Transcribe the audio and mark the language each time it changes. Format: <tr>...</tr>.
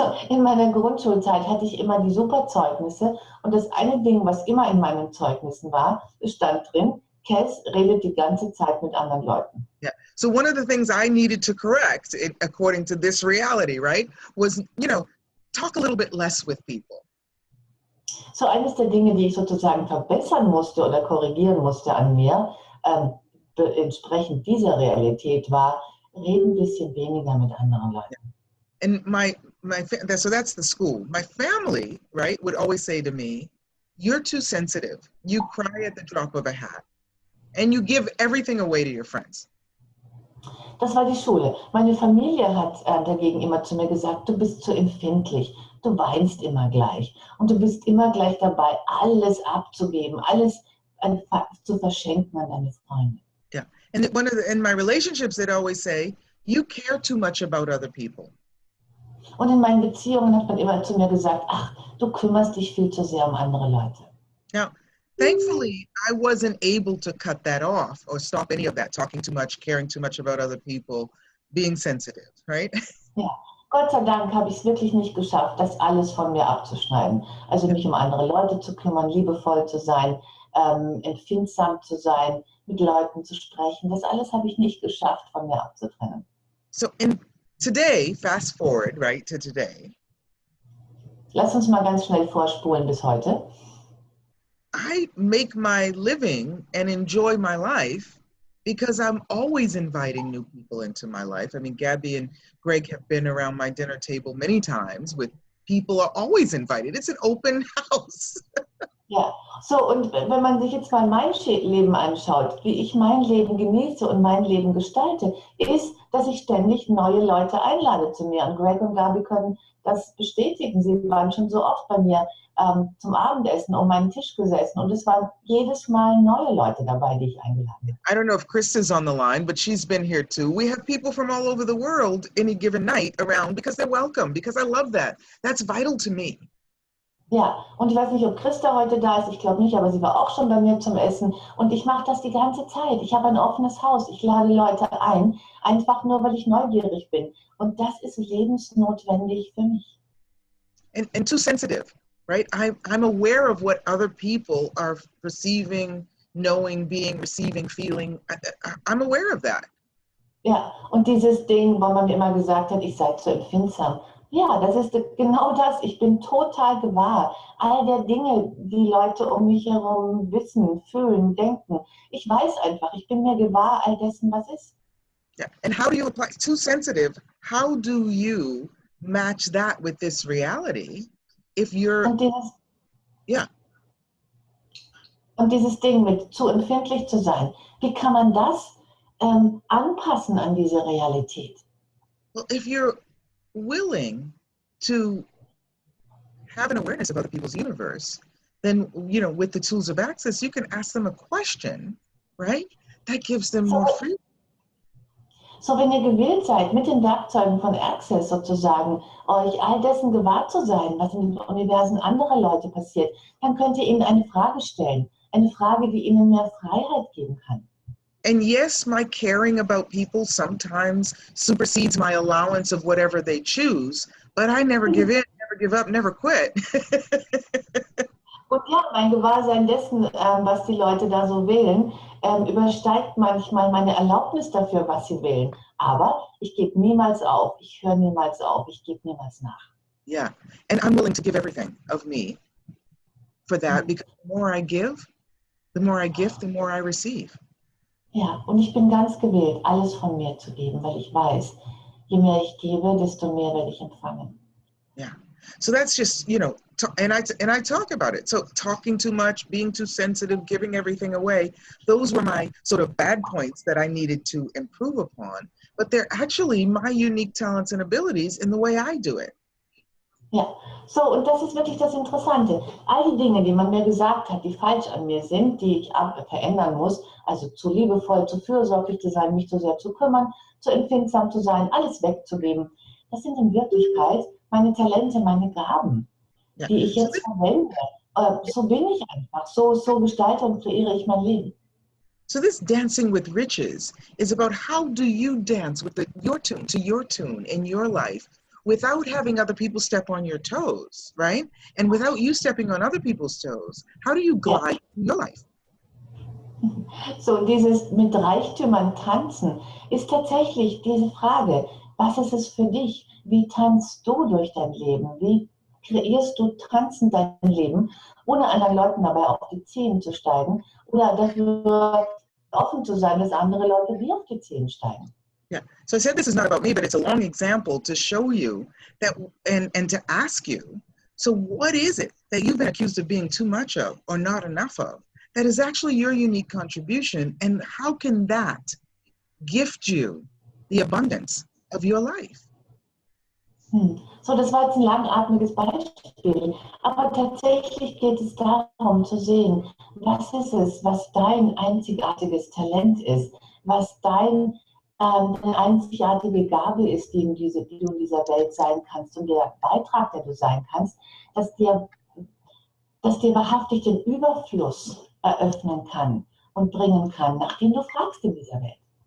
<de>In meiner Grundschulzeit hatte ich immer die super Zeugnisse und das eine Ding, was immer in meinen Zeugnissen war, es stand drin, Kass redet die ganze Zeit mit anderen Leuten.</de> <en>Yeah. So one of the things I needed to correct, according to this reality, right, was, talk a little bit less with people.</en> <de>So eines der Dinge, die ich sozusagen verbessern musste oder korrigieren musste an mir, entsprechend dieser Realität war, reden ein bisschen weniger mit anderen Leuten.</de> <en>And so that's the school. My family, right, would always say to me, "You're too sensitive. You cry at the drop of a hat, and you give everything away to your friends."</en> <de>Das war die Schule. Meine Familie hat dagegen immer zu mir gesagt, du bist zu empfindlich, du weinst immer gleich und du bist immer gleich dabei, alles abzugeben, alles zu verschenken an deine Freunde.</de> <en>Yeah, and in my relationships, they'd always say, "You care too much about other people."</en> <de>Und in meinen Beziehungen hat man immer zu mir gesagt, ach, du kümmerst dich viel zu sehr um andere Leute.</de> <en>Now, thankfully, I wasn't able to cut that off or stop any of that, talking too much, caring too much about other people, being sensitive, right?</en> <de>Ja, Gott sei Dank habe ich es wirklich nicht geschafft, das alles von mir abzuschneiden. Also mich um andere Leute zu kümmern, liebevoll zu sein, empfindsam zu sein, mit Leuten zu sprechen. Das alles habe ich nicht geschafft, von mir abzutrennen.</de> <en>So today, fast forward, right, to today.</en> <de>Lass uns mal ganz schnell vorspulen bis heute.</de> <en>I make my living and enjoy my life because I'm always inviting new people into my life. I mean, Gabby and Greg have been around my dinner table many times with people are always invited. It's an open house.</en> <de>Ja, so und wenn man sich jetzt mal mein Leben anschaut, wie ich mein Leben genieße und mein Leben gestalte, ist, dass ich ständig neue Leute einlade zu mir. Und Greg und Gabi können das bestätigen. Sie waren schon so oft bei mir zum Abendessen um meinen Tisch gesessen und es waren jedes Mal neue Leute dabei, die ich eingeladen habe.</de> <en>I don't know if Chris is on the line, but she's been here too. We have people from all over the world any given night around because they're welcome, because I love that. That's vital to me.</en> <de>Ja, und ich weiß nicht, ob Christa heute da ist, ich glaube nicht, aber sie war auch schon bei mir zum Essen und ich mache das die ganze Zeit. Ich habe ein offenes Haus, ich lade Leute ein, einfach nur, weil ich neugierig bin und das ist lebensnotwendig für mich.</de> <en>And too sensitive, right? I'm aware of what other people are perceiving, knowing, being, receiving, feeling. I'm aware of that.</en> <de>Ja, und dieses Ding, wo man mir immer gesagt hat, ich sei zu empfindsam. Ja, das ist genau das. Ich bin total gewahr all der Dinge, die Leute um mich herum wissen, fühlen, denken. Ich weiß einfach, ich bin mir gewahr all dessen, was ist.</de> <en>Yeah. And how do you apply too sensitive? How do you match that with this reality if you're</en> <de>Und dieses Ding mit zu empfindlich zu sein, wie kann man das anpassen an diese Realität?</de> <en>Well, if you're willing to have an awareness of other people's universe, then, with the tools of access, you can ask them a question, right? That gives them more freedom.</en> <de>So, wenn ihr gewillt seid, mit den Werkzeugen von Access sozusagen, euch all dessen gewahr zu sein, was in den Universen anderer Leute passiert, dann könnt ihr ihnen eine Frage stellen. Eine Frage, die ihnen mehr Freiheit geben kann.</de> <en>And yes, my caring about people sometimes supersedes my allowance of whatever they choose, but I never give in, never give up, never quit.</en> <de>Und ja, mein Gewahrsein dessen, was die Leute da so wählen, übersteigt manchmal meine Erlaubnis dafür, was sie wählen. Aber ich gebe niemals auf, ich höre niemals auf, ich gebe niemals nach.</de> <en>Yeah, and I'm willing to give everything of me for that, because the more I give, the more I give, the more I receive.</en> <de>Ja, und ich bin ganz gewillt, alles von mir zu geben, weil ich weiß, je mehr ich gebe, desto mehr werde ich empfangen.</de> <en>Yeah. So that's just, and I talk about it. So talking too much, being too sensitive, giving everything away, those were my sort of bad points that I needed to improve upon. But they're actually my unique talents and abilities in the way I do it.</en> <de>Ja, so, und das ist wirklich das Interessante. All die Dinge, die man mir gesagt hat, die falsch an mir sind, die ich verändern muss, also zu liebevoll, zu fürsorglich zu sein, mich zu sehr zu kümmern, zu empfindsam zu sein, alles wegzugeben, das sind in Wirklichkeit meine Talente, meine Gaben, die ich jetzt verwende. So bin ich einfach, so gestalte und kreiere ich mein Leben.</de> <en>So this dancing with riches is about how do you dance with your tune in your life, without having other people step on your toes, right? And without you stepping on other people's toes, how do you glide through your life?</en> <de>So, dieses mit Reichtümern tanzen ist tatsächlich diese Frage, was ist es für dich? Wie tanzt du durch dein Leben? Wie kreierst du tanzend dein Leben, ohne anderen Leuten dabei auf die Zehen zu steigen oder dafür offen zu sein, dass andere Leute dir auf die Zehen steigen?</de> <en>Yeah. So I said this is not about me, but it's a long example to show you that and to ask you, so what is it that you've been accused of being too much of or not enough of that is actually your unique contribution, and how can that gift you the abundance of your life?</en> <de>So, das war jetzt ein langatmiges Beispiel, aber tatsächlich geht es darum zu sehen, was ist es, was dein einzigartiges Talent ist, was deine einzigartige Gabe ist, die du in dieser Welt sein kannst und der Beitrag, der du sein kannst, dass dir wahrhaftig den Überfluss eröffnen kann und bringen kann, nach dem du fragst in dieser Welt.</de>